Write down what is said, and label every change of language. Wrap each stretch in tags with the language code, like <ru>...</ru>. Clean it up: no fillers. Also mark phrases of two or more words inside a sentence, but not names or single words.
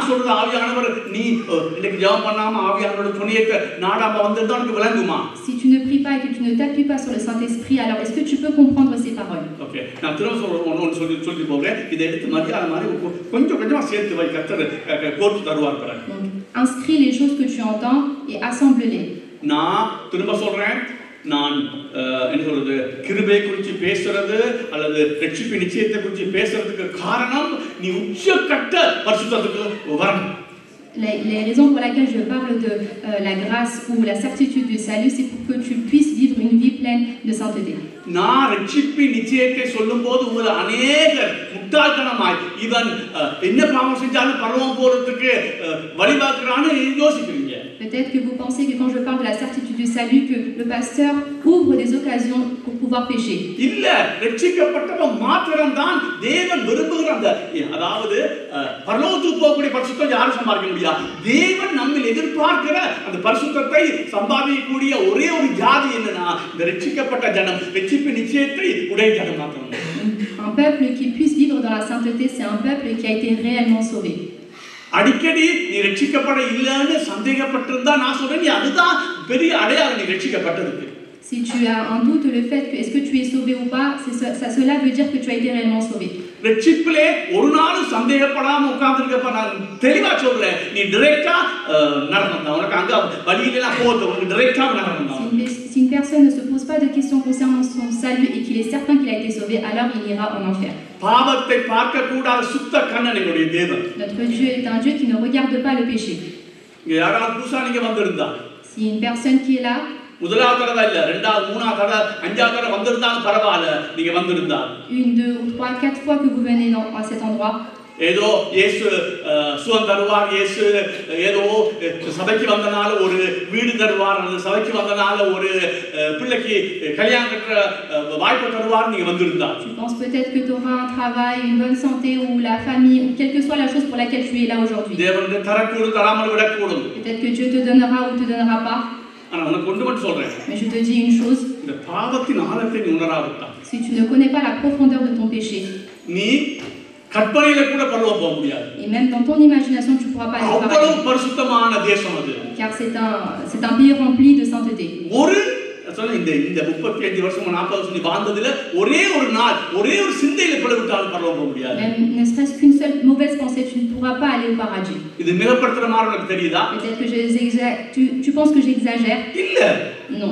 <fr>Si tu ne pries pas et que tu ne t'appuies pas sur le Saint-Esprit, alors est-ce que tu peux comprendre ces paroles? Donc, inscris les choses que tu entends et assemble-les.</fr> <ta>நான் என்ன சொல்றது கிருபை குறித்து பேசுறது அல்லது ரட்சிப்பு நிச்சயத்தை குறித்து பேசுறதுக்கு காரணம் நீ உச்சக்கட்ட பரிசுத்தத்துக்கு வரணும்.</ta> <fr>Les raisons pour lesquelles je parle de la grâce ou la certitude du salut, c'est pour que tu puisses vivre une vie pleine de sainteté.</fr> <ta>நான் ரட்சிப்பு நிச்சயத்தை சொல்லும்போது உங்களை அநேகர் முட்டாள்தனமாய் இவன் என்ன பாவம் செஞ்சாலும் பரலோகம் போறதுக்கு வழிபாக்குறான்னு யோசிக்கிறீங்க.</ta> <fr>Peut-être que vous pensez que quand je parle de la certitude du salut, que le pasteur ouvre des occasions pour pouvoir pécher.</fr> <ta>இல்ல, ரட்சிக்கப்பட்டவன் மாத்திரம்தான் தேவன் விரும்புகிற அதாவது பரலோகத்துக்கு போகக்கூடிய பரிசுத்தம் யாரும் சம்பாதிக்க முடியாது. தேவன் நம்மில் எதிர்பார்க்கிற அந்த பரிசுத்தத்தை சம்பாதிக்கக்கூடிய ஒரே ஒரு ஜாதி என்னன்னா இந்த ரட்சிக்கப்பட்ட ஜனம், ரட்சிப்பு நிச்சயத்தை உடைய ஜனம் மாத்திரம்.</ta> <fr>Un peuple qui puisse vivre dans la sainteté, c'est un peuple qui a été réellement sauvé.</fr> <ta>அடிக்கடி நீ ரட்சிக்கப்பட இல்லன்னு சந்தேகப்பட்டிருந்தா நான் சொல்றேன், நீ அதுதான் பெரிய அடையாளம் நீ ரட்சிக்கப்பட்டதுக்கு.</ta> <fr>Si tu as un doute le fait que est-ce que tu es sauvé ou pas, cela veut dire que tu as été réellement sauvé.</fr> <ta>ரட்சிப்பிலே ஒரு நாளும் சந்தேகப்படாம உட்கார்ந்திருக்கப்ப நான் தெளிவா சொல்றேன், நீ டைரக்டா நரகம் தான். உனக்கு அங்க வழியில எல்லாம் போறது, உனக்கு டைரக்டா நரகம் தான்.</ta> <fr>Si une personne ne se pose pas de questions concernant son salut et qu'il est certain qu'il a été sauvé, alors il ira en enfer.</fr> <ta>பாவத்தை பார்க்க கூடாத சுத்த கண்ணன் எங்களுடைய தேவன்.</ta> <fr>Notre Dieu est un Dieu qui ne regarde pas le péché.</fr> <ta>இங்க யாராவது புதுசா நீங்க வந்திருந்தா,</ta> <fr>si une personne qui est là,</fr> <ta>முதலாவது தடவை இல்ல, ரெண்டாவது, மூணாவது தடவை, அஞ்சாவது தடவை வந்திருந்தாலும் பரவாயில்ல, நீங்க வந்திருந்தா.</ta> <fr>Une, 2 ou 3, 4 fois que vous venez à cet endroit.</fr> <ta>ஏதோ இயேசு சுகம் தருவார், இயேசு ஏதோ சபைக்கு வந்தனால ஒரு வீடு தருவார், அந்த சபைக்கு வந்தனால ஒரு பிள்ளைக்கு கல்யாணம் கட்டுற வாய்ப்பு தருவார், நீங்க வந்திருந்தா.</ta> <fr>Tu penses peut-être que tu auras un travail, une bonne santé ou la famille ou quelle que soit la chose pour laquelle tu es là aujourd'hui.</fr> <ta>தேவன் தரக்கூடும், தராமல் விடக்கூடும்.</ta> <fr>Peut-être que Dieu te donnera ou te donnera pas.</fr> <ta>ஆனா உனக்கு ஒன்று மட்டும் சொல்றேன்.</ta> <fr>Mais je te dis une chose.</fr> <ta>இந்த பாவத்தின் ஆழத்தை நீ உணராவிட்டா,</ta> <fr>Si tu ne connais pas la profondeur de ton péché,</fr> <ta>நீ கற்பனையில கூட பரலோகம் போக முடியாது.</ta> <fr>et même dans ton imagination tu ne pourras pas aller au</fr> <ta>அவ்வளவு</ta> <fr>paradis.</fr> <ta>பரிசுத்தமான தேசம் அது.</ta> <fr>Car c'est un pays rempli de sainteté.</fr> <ta>ஒரு சொல்ல இந்த 35 வருஷம் 40 வருஷம் நீ வாழ்ந்ததுல ஒரே ஒரு நாள் ஒரே ஒரு சிந்தையில பிளவுட்டாலும் பரலோகம் போக முடியாது.</ta> <fr>Même ne serait-ce qu'une seule mauvaise pensée, tu ne pourras pas aller au paradis.</fr> <ta>இது மிகப்படுத்துற மாதிரி உனக்கு தெரியுதா?</ta> <fr>Peut-être que tu penses que j'exagère.</fr> <ta>இல்ல.</ta> <fr>Non.</fr>